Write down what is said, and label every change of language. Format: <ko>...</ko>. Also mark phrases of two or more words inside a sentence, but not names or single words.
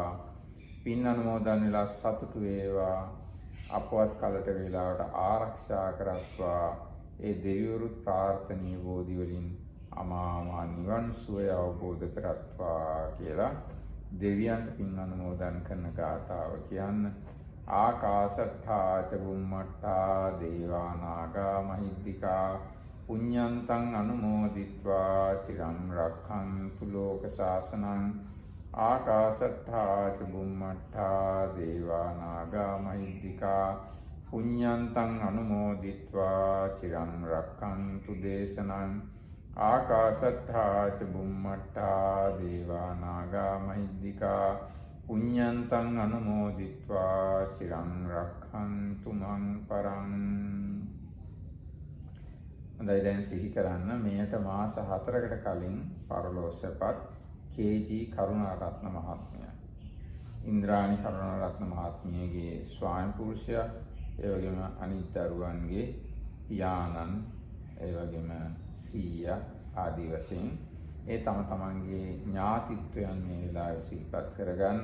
<si>පින් අනුමෝදන් වෙලා සතුටු වේවා. අපවත් කලට වේලාවට ආරක්ෂා කරත්වා. ඒ දෙවිවරු ප්‍රාර්ථනීය බෝධි වලින් අමා මහ නිවන් සුවය අවබෝධ කරත්වා කියලා දෙවියන්ට පින් අනුමෝදන් කරන ගාථාව කියන්න.</si> <pi>ආකාශට්ඨා ච බුම්මට්ඨා දේවා නාග මහිද්దికා පුඤ්ඤන්තං අනුමෝදිත්වා චිරං රක්ඛන්තු ලෝක ශාසනං. ආකාශට්ඨා ච බුම්මට්ඨා දේවා නාග මහිද්దికා පුඤ්ඤන්තං අනුමෝදිත්වා චිරං රක්ඛන්තු දේශනං. ආකාශට්ඨා ච බුම්මට්ඨා දේවා නාග මහිද්దికා පුඤ්ඤන්තං අනුමෝදිත්වා චිරං රක්ඛන්තු මං පරං.</pi> <si>හොඳයි, දැන් සිහි කරන්න මෙයට මාස 4කට කලින් පරලෝසපත් කේ.ජී. කරුණාරත්න මහත්මයා, ඉන්ද්‍රාණී කරුණාරත්න මහත්මියගේ ස්වාමි පුරුෂයා, ඒ වගේම අනිත් දරුවන්ගේ පියාණන්, ඒ වගේම සීයා ආදී වශයෙන් ඒ තම තමන්ගේ ඥාතිත්වයන් මේ වෙලාවේ සිහිපත් කරගන්න.</si>